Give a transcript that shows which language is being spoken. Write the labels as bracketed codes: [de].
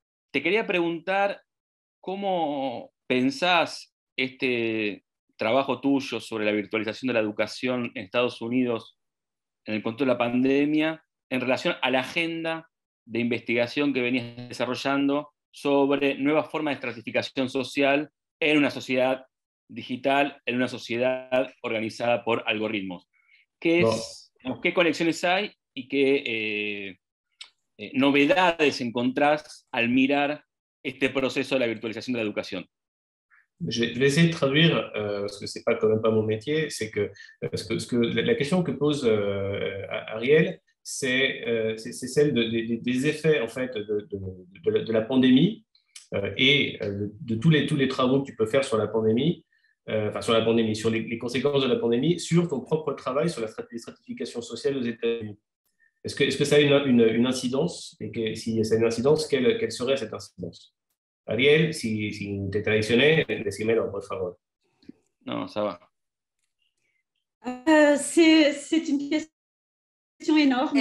[es] Te quería preguntar cómo pensás este trabajo tuyo sobre la virtualización de la educación en Estados Unidos en el contexto de la pandemia en relación a la agenda de investigación que venías desarrollando sobre nuevas formas de estratificación social en una sociedad digital, en una sociedad organizada por algoritmos. ¿Qué conexiones hay y qué novedades encontrás al mirar este proceso de la virtualización de la educación? [fr] Je vais essayer de traduire, parce que c'est pas quand même pas mon métier, c'est que, la question que pose Ariel, c'est celle des effets en fait de la pandémie et de tous les travaux que tu peux faire sur la pandémie, sur la pandémie, sur les conséquences de la pandémie, sur ton propre travail sur la stratification sociale aux États-Unis. Est-ce que ça a une incidence, et si ça a une incidence, quelle serait cette incidence? [es] Ariel, si te traicioné, decímelo, por favor. [fr] No, ça va. C'est une question énorme.